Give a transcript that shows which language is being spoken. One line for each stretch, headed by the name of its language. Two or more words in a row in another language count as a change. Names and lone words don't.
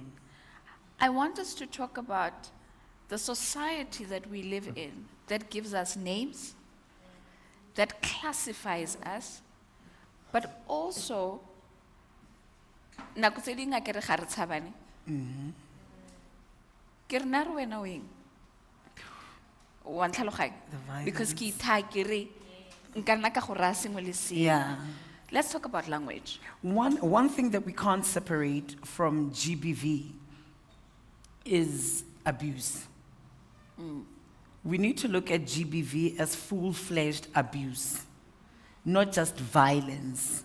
English: I want us to talk about the society that we live in that gives us names, that classifies us, but also,
Tswana: nako tse ding a ke re ga re tshabane. Ke re na re wena o eng? Wa ntlhaloganya?
English: The
Tswana: Because ke itha ke re nka nna ka go raya sengwe le sengwe.
English: Yeah. Let's talk about language. One thing that we can't separate from GBV is abuse. We need to look at GBV as full-fledged abuse, not just violence.